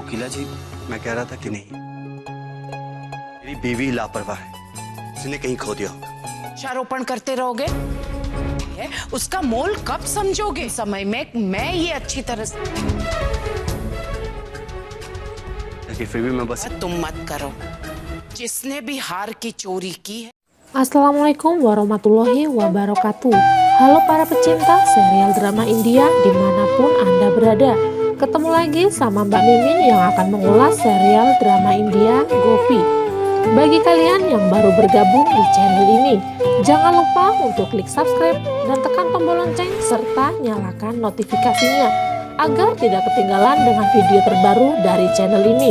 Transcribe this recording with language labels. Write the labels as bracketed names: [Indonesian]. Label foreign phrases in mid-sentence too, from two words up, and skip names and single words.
[Hindi] जी, मैं कह रहा था कि नहीं, मेरी बीवी लापरवाह है, उसने कहीं खो दिया होगा। वृक्षारोपण करते रहोगे, उसका मोल कब समझोगे? समय में मैं ये अच्छी तरह से लेकिन फिर भी मैं बस तुम मत करो। जिसने भी हार की चोरी की है। [Arabic] السلام عليكم ورحمة الله وبركاته. [Indonesian] Halo para pecinta serial drama India dimanapun Anda berada. Ketemu lagi sama Mbak Mimin yang akan mengulas serial drama India Gopi. Bagi kalian yang baru bergabung di channel ini, jangan lupa untuk klik subscribe dan tekan tombol lonceng serta nyalakan notifikasinya agar tidak ketinggalan dengan video terbaru dari channel ini.